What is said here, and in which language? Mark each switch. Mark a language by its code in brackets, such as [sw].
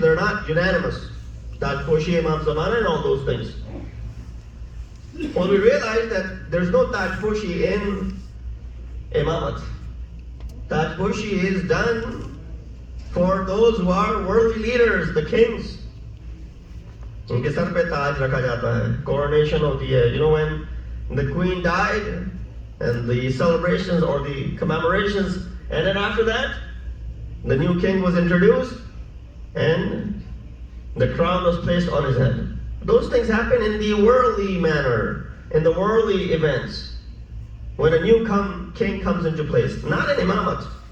[en] They're not unanimous. Taj Poshi, Imam Zamana, and all those things. Well, we realize that there's no Taj Poshi in Imamat. Taj Poshi is done for those who are worldly leaders, the kings. [hi] उनके sir पे ताज रखा जाता है, coronation होती है. [en] You know, when the queen died and the celebrations or the commemorations, and then after that the new king was introduced and the crown was placed on his head. Those things happen in the worldly manner, in the worldly events, when a new king comes into place, not in Imamat.